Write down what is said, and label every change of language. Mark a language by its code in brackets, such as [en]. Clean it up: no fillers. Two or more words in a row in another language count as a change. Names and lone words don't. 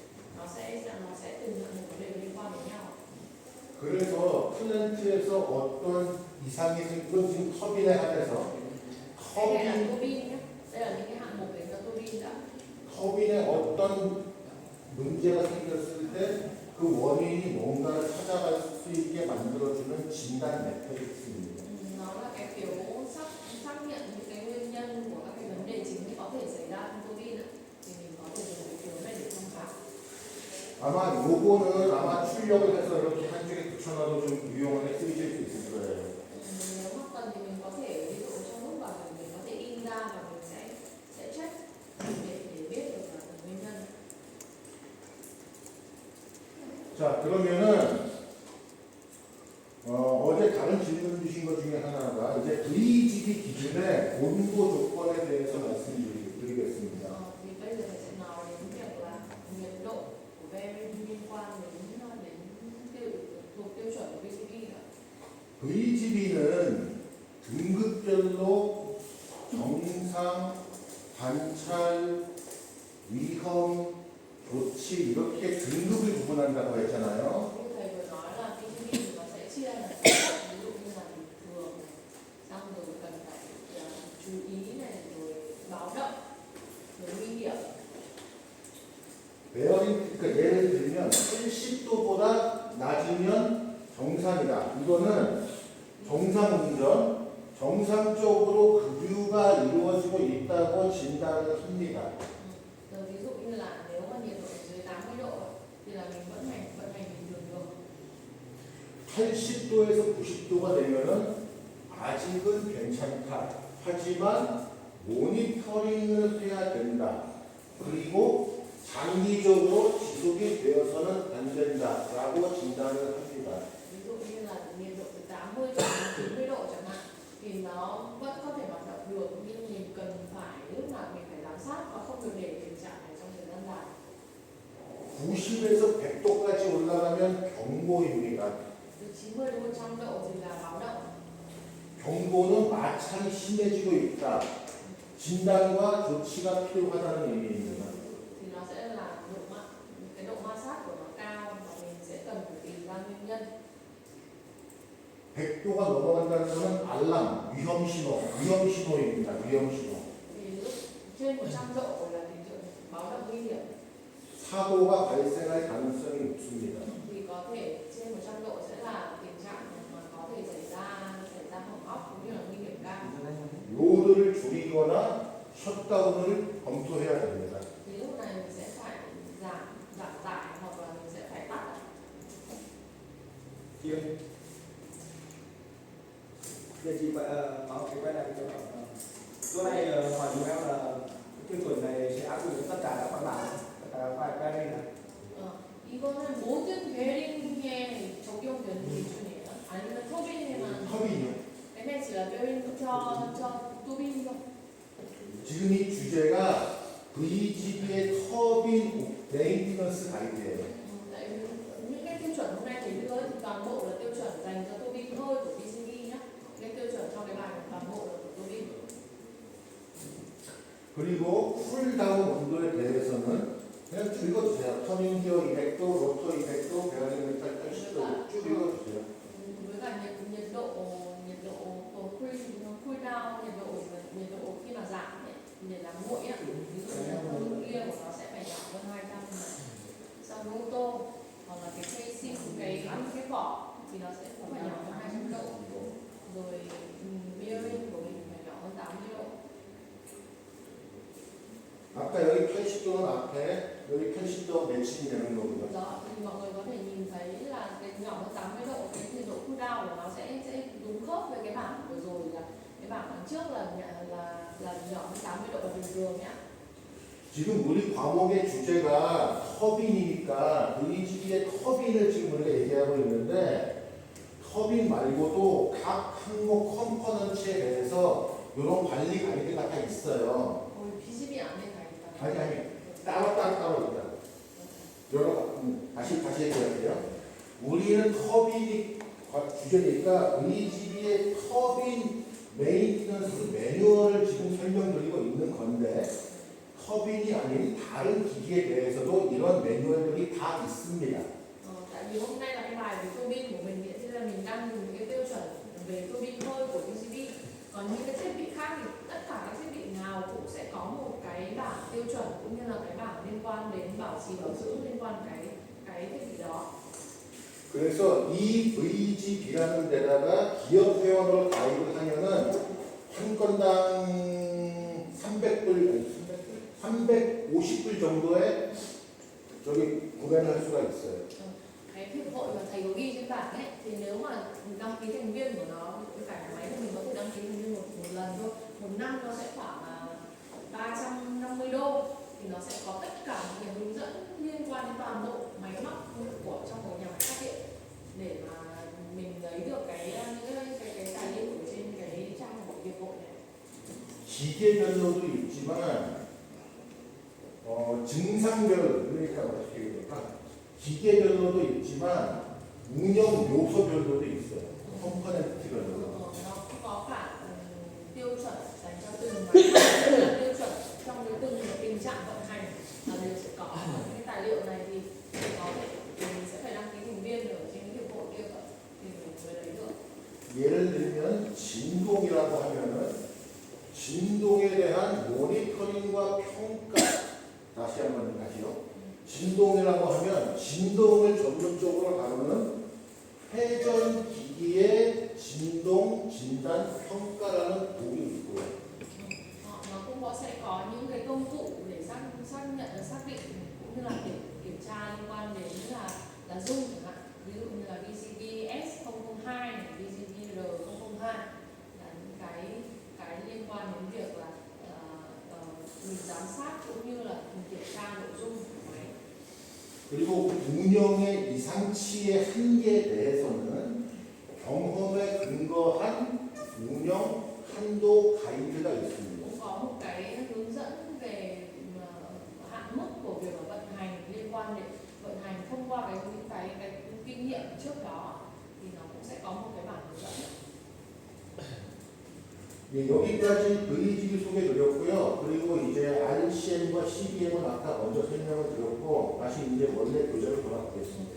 [vi] Nó sẽ từng hạng mục vấn đề liên quan đến nhau. [ko] 그래서 플랜트에서 어떤 이상이 생기고 지금 터빈에 한해서 [vi] Đây là tua bin nhé. Đây là những cái hạng mục để cho tua bin đã. [ko] 터빈에 어떤 문제가 생겼을 때 그 원인이 뭔가를 찾아갈 수 있게 만들어주는 진단 매트릭스입니다. [vi] Nó là cái phiếu xác nhận những cái nguyên nhân của các cái vấn đề chính có thể xảy ra trong tua bin ạ. Thì mình có thể dùng cái phiếu này để tham khảo. [ko] 아마 요거는 아마 출력을 해서 이렇게 한쪽에 붙여놔도 좀 유용하게 쓰이실 수 있을 거예요. [vi] Nếu mà cần thì mình có thể ví dụ trong lúc vào mình có thể in ra và mình sẽ check để biết được là nguyên nhân. [ko] 자, 그러면은 어제 다른 질문 주신 것 중에 하나가 이제 VGB 기준의 온도 조건에 대해서 말씀드리겠습니다. [vi] Thì bây giờ mình sẽ nói đến việc là nhiệt độ của bearing liên quan đến thuộc tiêu chuẩn của VCB ạ. [ko] VGB는 등급별로 정상, 관찰, 위험, 조치 이렇게 등급을 구분한다고 했잖아요. [vi] Như thầy vừa nói là VCB thì nó sẽ chia là ví dụ như là bình thường này, xong rồi cần phải chú ý này, rồi báo động, rồi nguy hiểm. [ko] 베어링, 그러니까 예를 들면 80도보다 낮으면 정상이다. 이거는 정상 운전, 정상적으로 급유가 이루어지고 있다고 진단을 합니다. [vi] Rồi ví dụ như là nếu mà nhiệt độ dưới 80 độ thì là mình vận hành bình thường được. [ko] 80도에서 90도가 되면은 아직은 괜찮다. 하지만 모니터링을 해야 된다. 그리고 장기적으로 지속이 되어서는 안 된다라고 진단을 합니다. [vi] Ví dụ như là nhiệt độ từ 80 đến 90 độ chẳng hạn thì nó vẫn có thể hoạt động được, nhưng mình cần phải lúc nào mình phải giám sát và không được để tình trạng này trong thời gian dài. [ko] 90에서 100도까지 올라가면 경고입니다. [vi] Từ 90 đến 100 độ thì là báo động. [ko] 경고는 마찰이 심해지고 있다. 진단과 조치가 필요하다는 의미입니다. [vi] thì nó sẽ là cái độ ma sát của nó cao và mình sẽ cần phải tìm ra nguyên nhân. [ko] 100도가 넘어간다는 것은 알람, 위험 신호입니다. 위험 신호. [vi] Thì lúc trên 100 độ là tình trạng báo động nguy hiểm. [ko] 사고가 발생할 가능성이 높습니다. [vi] Thì có thể trên 100 độ sẽ là tình trạng mà có thể xảy ra hỏng hóc cũng như là nguy hiểm cao. [ko] 로드를 줄이거나 셧다운을 검토해야 됩니다. [vi] Thì lúc này mình sẽ phải giảm tải hoặc là mình sẽ phải tắt. Chị ơi, giờ chị bảo cái quay lại cho chỗ này hỏi chúng em là cái tiêu chuẩn này sẽ áp dụng cho tất cả các văn bản, tất cả các file bearing này. [ko] 이거는 모든 베어링에 적용되는 기준이에요. 아니면 터빈에만. 터빈이요. [vi] cái này chỉ là bearing cho turbine thôi. [ko] 지금 이 주제가 VGB의 터빈 메인티넌스 가이드예요. [vi] Tại vì những cái tiêu chuẩn hôm nay thầy đưa thì toàn bộ là tiêu chuẩn dành cho turbine thôi của PCB nhé. Cái tiêu chuẩn cho cái bài này toàn bộ là của turbine. [ko] 그리고 쿨다운 온도에 대해서는 그냥 쭉 읽어주세요. 터닝 기어 200도, 로터 200도, 베어링 메탈 80도 쭉 읽어주세요. [vi] Với cả nhiệt độ [en] cool down, [vi] nhiệt độ khi mà giảm ấy, nhiệt làm nguội á, ví dụ như là con kia của nó sẽ phải nhỏ hơn 200 này. Sau roto hoặc là cái casing, cái vỏ thì nó sẽ cũng phải nhỏ hơn 200 độ. Rồi bearing của mình phải nhỏ hơn 80 độ. [ko] 아까 여기 80도는 앞에, 여기 80도 매칭이 되는 거고요. [vi] Đó, thì mọi người có thể nhìn thấy là cái nhỏ hơn 80 độ, cái nhiệt độ [en] cool down [vi] của nó sẽ đúng khớp với cái bảng vừa rồi, là cái bảng đằng trước là nhỏ hơn 80 độ là bình thường nhá. [ko] 지금 우리 과목의 주제가 터빈이니까 VGB의 터빈을 지금 우리가 얘기하고 있는데 터빈 말고도 각 항목 컴포넌트에 대해서 이런 관리 가이드가 다 있어요. PCB 안에 다 있다. 아니 따로 있다. 여러 다시 얘기할게요. 우리는 터빈이 주제니까 VGB의 터빈 메인티넌스 매뉴얼을 지금 설명드리고 있는 건데 터빈이 아닌 다른 기기에 대해서도 이런 매뉴얼들이 다 있습니다. [vi] Tại vì hôm nay là cái bài về turbine của mình thì là mình đang dùng cái tiêu chuẩn về turbine thôi của PCB. Còn những cái thiết bị khác thì tất cả các thiết bị nào cũng sẽ có một cái bảng tiêu chuẩn cũng như là cái bảng liên quan đến bảo trì bảo dưỡng liên quan cái thiết bị đó. [ko] 그래서 이 VGB라는 데다가 기업 회원으로 가입을 하면은 한 건당 350불 정도의 저기 구매를 할 수가 있어요. [vi] Cái hiệp hội mà thầy có ghi trên bảng ấy thì nếu mà đăng ký thành viên của nó, cái cả nhà máy của mình có thể đăng ký thành viên một lần thôi, một năm nó sẽ khoảng 350 đô, thì nó sẽ có tất cả những cái hướng dẫn liên quan đến toàn bộ máy móc của trong một nhà máy phát điện để mà mình lấy được cái tài liệu ở trên cái trang của hiệp hội này. [ko] 기계별로도 있지만 증상별 그러니까 어떻게 얘기할까? 기계별로도 있지만 운영 요소별로도 있어요. 컴포넌트별로. [vi] Nó cũng có cả tiêu chuẩn dành cho từng máy, tiêu chuẩn trong cái từng tình trạng vận hành là đều sẽ có. Những cái tài liệu này thì có thể mình sẽ phải đăng ký thành viên ở trên cái hiệp hội kia cơ thì mình mới lấy được. [ko] 예를 들면 진동이라고 하면은 진동에 대한 모니터링과 평가. 다시 한번 다시요. 진동이라고 하면 진동을 전문적으로 다루는 회전 기기의 진동 진단 평가라는 도구 있고요. [vi] Nó cũng sẽ có những cái công cụ để xác định cũng như là kiểm tra liên quan đến là dung chẳng hạn, ví dụ như là VCB S002 này, VCB R002 là những cái liên quan đến việc là mình giám sát cũng như là mình kiểm tra nội dung của máy. [ko] 그리고 운영의 이상치의 한계에 대해서는 경험에 근거한 운영 한도 가이드가 있습니다. [vi] Cũng có một cái hướng dẫn về hạn mức của việc vận hành liên quan đến vận hành thông qua những cái kinh nghiệm trước đó thì nó cũng sẽ có một cái bảng hướng dẫn. [ko] 예, 여기까지 VG 소개드렸고요. 그리고 이제 RCM과 CBM은 아까 먼저 설명을 드렸고 다시 이제 원래 교재로 돌아가겠습니다.